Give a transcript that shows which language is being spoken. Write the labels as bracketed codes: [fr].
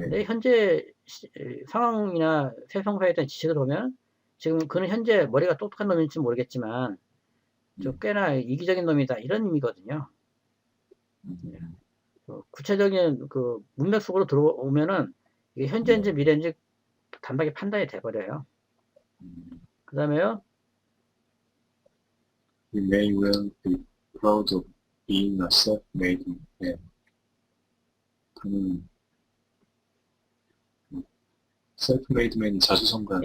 [ko] 근데 현재 상황이나 세상사에 대한 지식을 보면 지금 그는 현재 머리가 똑똑한 놈인지 모르겠지만 좀 꽤나 이기적인 놈이다. 이런 의미거든요. 음, 구체적인 그 문맥 속으로 들어오면은 이게 현재인지 예, 미래인지 단박에 판단이 돼버려요. 음. 그 다음에요. [en] He may well be proud of being a self-made man. [ko] 그는 [en] self-made man [ko] 이 자수성가한